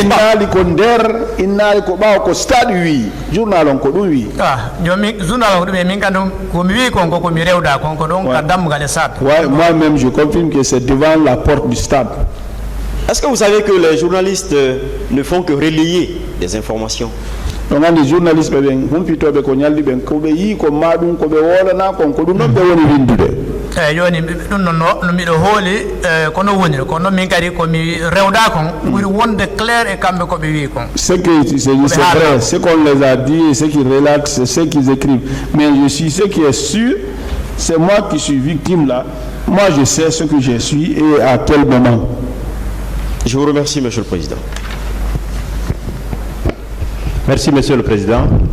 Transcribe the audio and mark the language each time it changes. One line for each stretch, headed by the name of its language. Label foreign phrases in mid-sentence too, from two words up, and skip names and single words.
French: Moi-même, je confirme que c'est devant la porte du stade. Est-ce que vous savez que les journalistes ne font que relayer des informations? Donc les journalistes
Fula: joni ɗum noon no miɗo hooli kono woniri kono min kadi komi rewda kon ɓuri wonde clair e kamɓe koɓe wi kon.
French: C'est vrai, ce qu'on les a dit et ce qu'ils relatent, c'est ce qu'ils écrivent. Mais je suis ce qui est sûr, c'est moi qui suis victime là. Moi je sais ce que je suis et à quel moment. Je vous remercie, Monsieur le Président. Merci, Monsieur le Président.